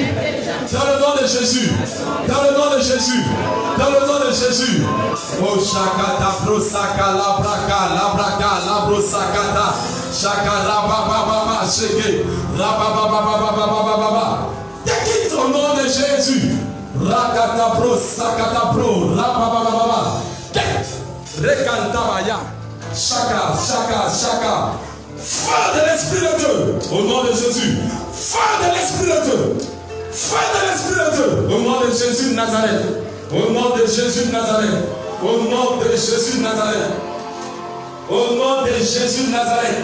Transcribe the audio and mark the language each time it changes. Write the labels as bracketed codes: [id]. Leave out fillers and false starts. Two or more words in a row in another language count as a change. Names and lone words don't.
[fr] Dans le nom de Jésus. Dans le nom de Jésus. Dans le nom de Jésus. Oh shakata brosaka la brosakata. Shaka rababa sheke. Rababa. Décline au nom de Jésus. Rakata brosakata bro. Rababa. Rekantabaya. Shaka. Feu de l'Esprit de Dieu, au nom de Jésus. Feu de l'Esprit de Dieu. Feu de l'Esprit de Dieu, au nom de Jésus de Nazareth. Au nom de Jésus de Nazareth. Au nom de Jésus de Nazareth. Au nom de Jésus de Nazareth.